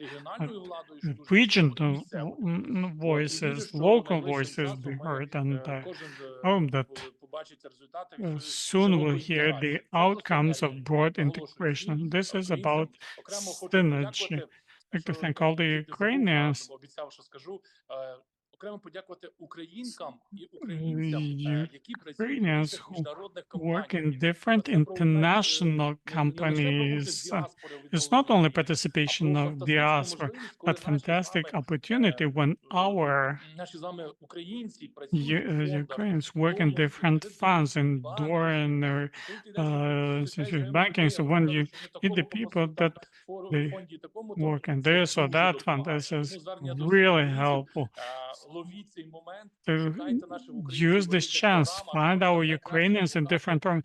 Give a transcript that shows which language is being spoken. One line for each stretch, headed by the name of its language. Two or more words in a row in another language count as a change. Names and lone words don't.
English: Regional voices, local voices be heard, and I hope that soon we'll hear the outcomes of broad integration. This is about synergy. I'd like to thank all the Ukrainians.
Ukrainian: Обіцяв, що скажу. Окремо подякувати українкам і українцям, які працюють у різних міжнародних
English: Work
Ukrainian: компаніях.
English: in different international companies. It's not only participation of diaspora, but fantastic opportunity when our
Ukrainian: Наші з вами українці працюють у
English: Ukrainians work in different funds in door and banking. So when you meet the people that they work in this or that fund, this is really helpful. To use this chance, find our Ukrainians in different programs.